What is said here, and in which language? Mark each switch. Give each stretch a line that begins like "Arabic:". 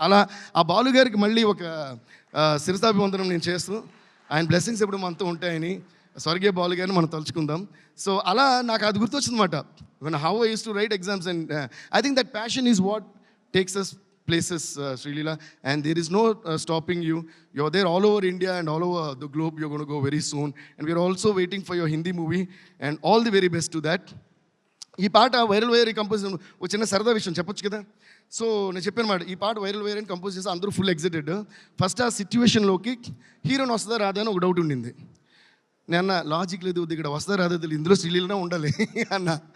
Telugu: అలా ఆ బాలు గారికి మళ్ళీ ఒక శిరసాభివందనం నేను చేస్తూ, ఆయన బ్లెస్సింగ్స్ ఎప్పుడు మనతో ఉంటాయని స్వర్గీయ బాలు గారిని మనం తలుచుకుందాం.
English: so
Telugu: అలా నాకు అది గుర్తొచ్చిందన్నమాట.
English: How I use to write exams and I think that passion is what takes us places, Srilila, and there is no stopping you. You're there all over India and all over the globe. You're going to go very soon, and we're also waiting for your Hindi movie, and all the very best to that.
Telugu: ఈ పాట viral wire compose ఒక చిన్న సరదా విషయం చెప్పొచ్చు కదా. So నేను చెప్పాను మాట, ఈ పాట వైరల్ వైర్ అని కంపోజ్ చేసి అందరూ ఫుల్ ఎగ్జైటెడ్. ఫస్ట్ ఆ సిచ్యువేషన్లోకి హీరోని వస్తుందా రాదా అని ఒక డౌట్ ఉండింది. నేను అన్న లాజిక్ లేదు ఇక్కడ వస్తా రాదో తెలియదు, ఇందులో శ్రీలీలనే ఉండాలి అన్న.